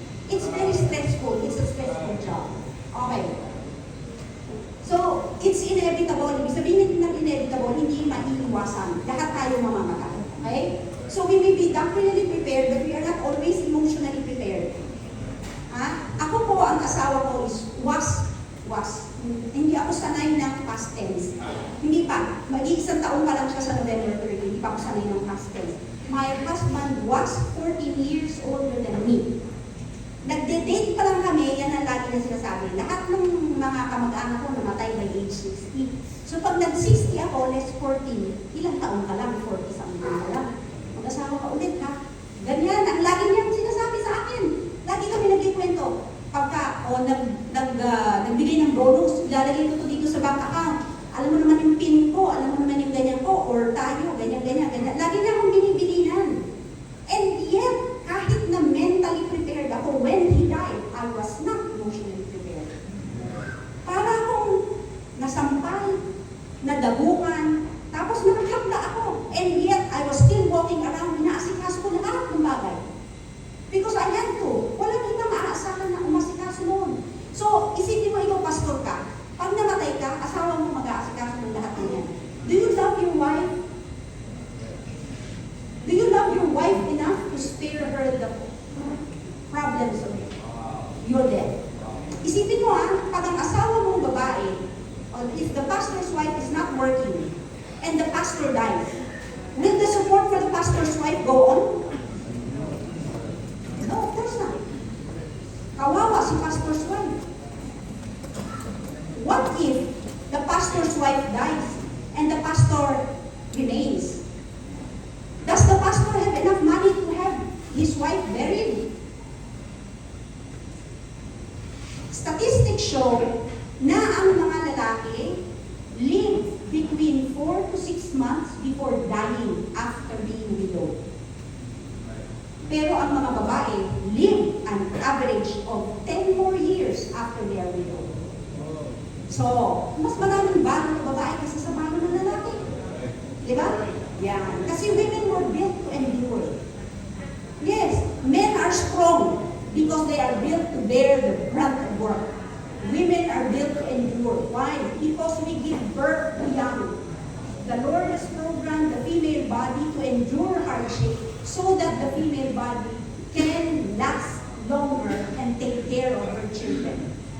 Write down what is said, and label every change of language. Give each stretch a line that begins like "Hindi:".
English: It's very stressful. It's a stressful job. Okay. So, it's inevitable.
Filipino: Ibig sabihin ng inevitable, hindi maiiwasan. Lahat tayo mamamatay. Okay?
English: So, we may be doctrinally prepared, but we are not always emotionally prepared.
Filipino: Ako po, ang asawa ko
English: is was.
Filipino: Hindi ako sanay ng past tense. Hindi pa. Mag-iisang taon pa lang siya sa November 30. Hindi pa ako sanay ng past tense.
English: My husband was 14 years older than me.
Filipino: Nagde-date pa lang kami, yan ang lagi na sinasabi. Lahat ng mga kamag-anak ko namatay
English: by age 60.
Filipino: So pag nag-60 ako, less 14, ilang taon ka lang? 40 something ka lang. Mag-asawa ka ulit ha? Ganyan, ang lagi niyang sinasabi sa akin. Lagi kami nagkikwento. Pagka nagbigay ng bonus, ilalagay ko ito dito sa bank account. Alam mo naman yung pin ko, alam mo naman yung ganyan ko, or tayo, ganyan. Lagi na akong binibilinan.
English: And yet,
Filipino: kahit na
English: mentally prepared ako, when he died, I was not emotionally prepared.
Filipino: Para akong nasampal, nadabukan, tapos nakakapla ako.
English: And yet, I was still walking around,
Filipino: inaasikaso ko lahat ng bagay.
English: Because I had to.
Filipino: Walang ibang maaasahan na umasikaso noon. So, isipin mo ikaw, pastor ka. Pag namatay ka, asawa mo mag-aasikaso ng lahat ng yan.
English: Do you love your wife? Do you love your wife enough to spare her the problems of your death?
Filipino: Isipin mo pag ang asawa mong babae,
English: or if the pastor's wife is not working, and the pastor dies, will the support for the pastor's wife go on? No, of course not.
Filipino: Kawawa si
English: pastor's wife. What if the pastor's wife dies and the pastor remains? Does the pastor have enough money to have his wife buried? Statistics show
Filipino: na ang mga lalaki
English: live between 4 to 6 months before dying after being widowed.
Filipino: Pero ang mga babae
English: live an average of 10 more years after they are widowed.
Filipino: So, mas maraming balo ng babae kasi sa balo ng lalaki. Di ba? Yan. Kasi
English: women were built to endure. Yes, men are strong because they are built to bear the brunt of work. Women are built to endure. Why? Because we give birth to young. The Lord has programmed the female body to endure hardship so that the female body can last longer and take care of her children.